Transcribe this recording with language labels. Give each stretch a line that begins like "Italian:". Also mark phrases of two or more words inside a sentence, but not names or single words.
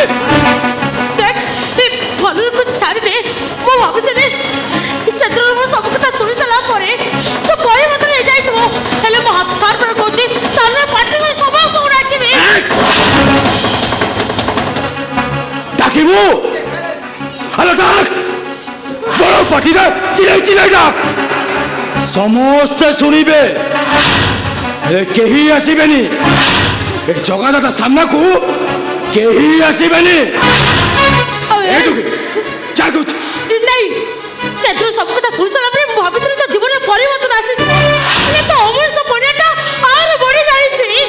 Odia: ଦେଖ ଭଲୁରକୁ ଛାଡ଼ିଦେ। ମୁଁ ଭାବୁଥିଲି ସେଦିନ ମୁଁ ସବୁ କଥା ଶୁଣି ସାରିଲା ପରେ ତୁ ବହି ମତେ ନେଇଯାଇଥିବ, ହେଲେ ମୁଁ ହାତ ଥର ପରେ କହୁଛି ତାହେଲେ ପାଟି କରି ସମସ୍ତଙ୍କୁ ଡାକିବି। ଡାକିବୁ ହେଲୋ ଡାକ, ବଡ଼ ପାଟିଟା ଚିଲାଇ ଚିଲାଇ ଡାକ, ସମସ୍ତେ ଶୁଣିବେ। ହେଲେ କେହି ଆସିବେନି। ଏ ଜଗା ଦାଦା ସାମ୍ନାକୁ କେହି ଆସିବେନି। ଏଇଠୁ ଚାଲ କହୁଛି। ନାଇଁ, ସେଦିନ ସବୁ କଥା ଶୁଣି ସାରିଲା ପରେ ମୁଁ ଭାବିଥିଲି ତୋ ଜୀବନରେ ପରିବର୍ତ୍ତନ ଆସିଯିବ, ହେଲେ ତୋ ଅମଣିଷ ପଣିଆଟା ଆହୁରି ବଢି ଯାଇଛି।